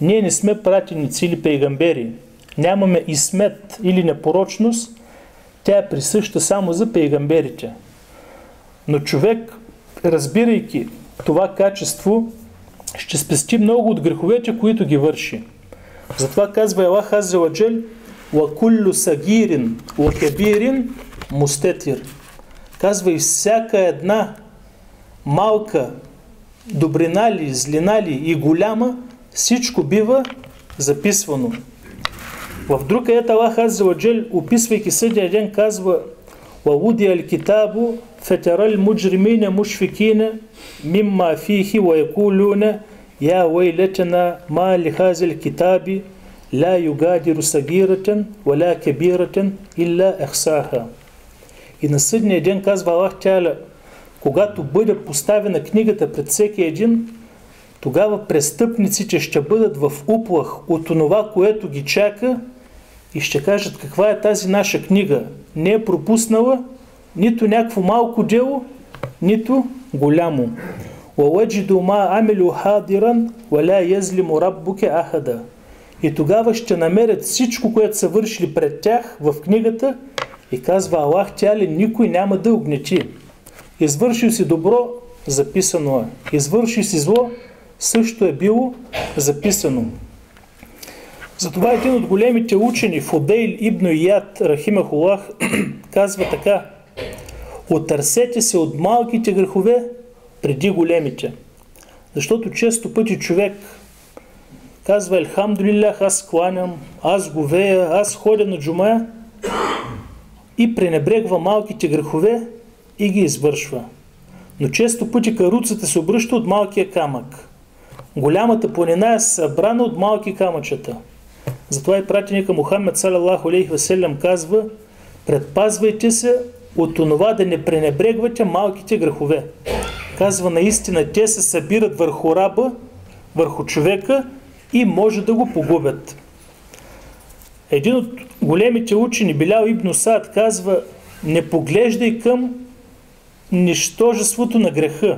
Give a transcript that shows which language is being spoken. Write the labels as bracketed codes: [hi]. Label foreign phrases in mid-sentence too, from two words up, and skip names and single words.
[bg] Ние не сме пратеници или пейгамбери. Нямаме исмет или непорочност. Тя е присъща само за пейгамберите. Но човек, разбирайки това качество, ще спести много от греховете, които ги върши. Затова казва [ar] Аллах عز وجل: "وكل صغير وكبير مستطر." [bg] Казва, и всяка една малка добрина ли, злина ли и голяма, всичко бива записвано. В друг аят Аллах [ar] عز وجل, [bg] описвайки съдния ден, казва: [ar] "ووضع الكتاب فترى المجرمين مشفقين مما فيه ويقولون يا ويلتنا ما لهذا الكتاب لا يغادر صغيرة ولا كبيرة إلا أحصاها." [bg] И на съдния ден, казва [ar] الله تعالى, [bg] когато бъде поставена книгата пред всеки един, тогава престъпниците ще бъдат в уплах от онова, което ги чака, и ще кажат: каква е тази наша книга? Не е пропуснала нито някакво малко дело, нито голямо. [ar] وَوَجِدُوا مَا عَمِلُوا حَاضِرًا وَلَا يَزْلِمُ رَبُّكَ أَحَدًا. [bg] И тогава ще намерят всичко, което са вършили пред тях в книгата, и казва [ar] الله تعالى, [bg] никой няма да огнети. Извършил си добро, записано е. Извършил си зло, също е било записано. Затова един от големите учени, Фудейл ибн Ияд, рахимахуллах, казва така: "Отърсете се от малките грехове преди големите." Защото често пъти човек казва: "Елхамдулилlah, аз кланям, аз говея, аз ходя на джумая", и пренебрегва малките грехове и ги извършва. Но често пъти каруцата се обръща от малкия камък. Голямата планина е събрана от малки камъчета. Затова и пратеника Мухаммед [ar] صلى الله عليه وسلم [bg] казва: "Предпазвайте се от онова да не пренебрегвате малките грехове." Казва, наистина те се събират върху раба, върху човека и може да го погубят. Един от големите учени, Билял ибн Саад, казва: "Не поглеждай към нищожеството на греха."